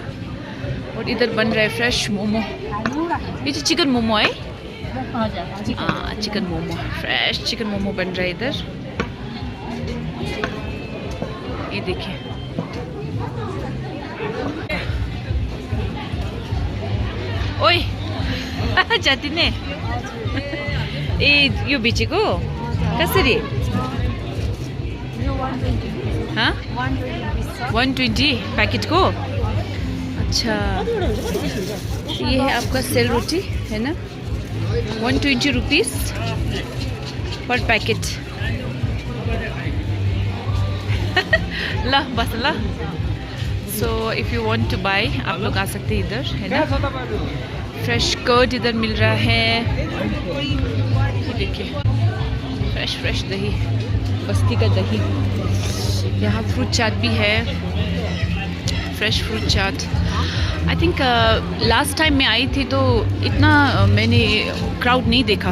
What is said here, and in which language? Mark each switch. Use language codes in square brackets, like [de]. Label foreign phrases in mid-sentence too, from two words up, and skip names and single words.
[hi] और इधर बन रहा है फ्रेश मोमो। ये जो चिकन मोमो है, हाँ चिकन मोमो, [en] fresh chicken [hi] मोमो बन रहा है इधर। ये देखिए, [ne] ओए जाती ने ए यो बेचेको कसरी? [hi] हाँ 120 पैकेट को। अच्छा, ये है आपका सेल रोटी, है ना। [en] 120 rupees per packet. [ne] ला बस ला। [en] so if you want to buy, [hi] आप लोग आ सकते हैं इधर, है ना। [en] fresh curd [hi] इधर मिल रहा है, ये देखिए फ्रेश दही, बस्ती का दही। यहाँ फ्रूट चाट भी है, [en] fresh fruit [hi] चाट। [en] I think last time [hi] मैं आई थी तो इतना मैंने क्राउड नहीं देखा।